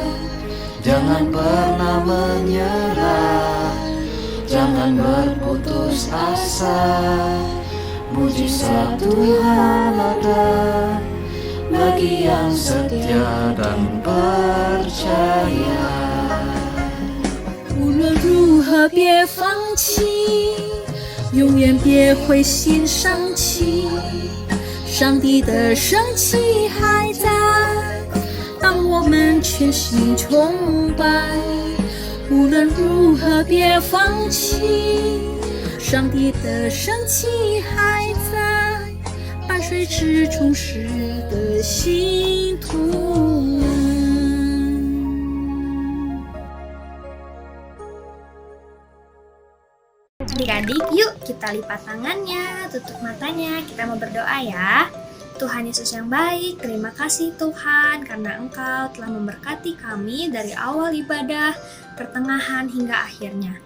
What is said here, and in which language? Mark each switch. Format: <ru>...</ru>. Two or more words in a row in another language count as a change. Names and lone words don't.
<id>Jangan pernah menyerah, jangan berputus asa. Mujizat Tuhan ada bagi yang setia dan percaya.</id> <zh>无论如何别放弃，永远别灰心丧气，上帝的生气还在，当我们全心崇拜。无论如何别放弃，上帝的生气还在，伴随至忠实的信徒们。</zh> <id>Adik-adik, yuk kita lipat tangannya, tutup matanya, kita mau berdoa ya. Tuhan Yesus yang baik, terima kasih Tuhan karena Engkau telah memberkati kami dari awal ibadah, pertengahan hingga akhirnya.</id>